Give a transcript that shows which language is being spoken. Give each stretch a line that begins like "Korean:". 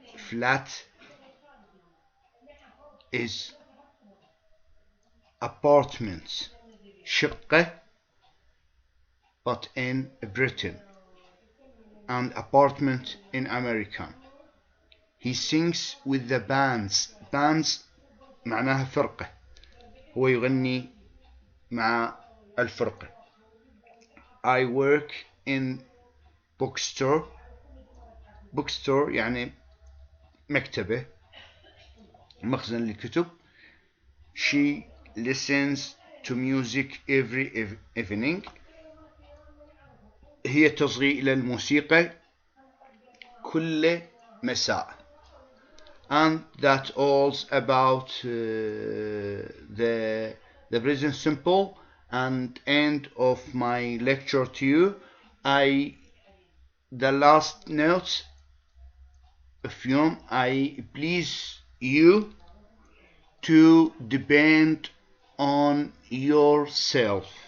English: Flat is apartments. شقة, but in Britain, and apartment in America. He sings with the bands.
Arabic: Bands معناها فرقة. هو يغني مع الفرقة.
English: I work in bookstore.
Arabic: Bookstore يعني مكتبة, مخزن للكتب.
English: She listens to music every evening.
Arabic: هي تصغي إلى الموسيقى كل مساء.
English: And that's all about the present simple and end of my lecture to you. The last notes of you, I please you to depend on yourself.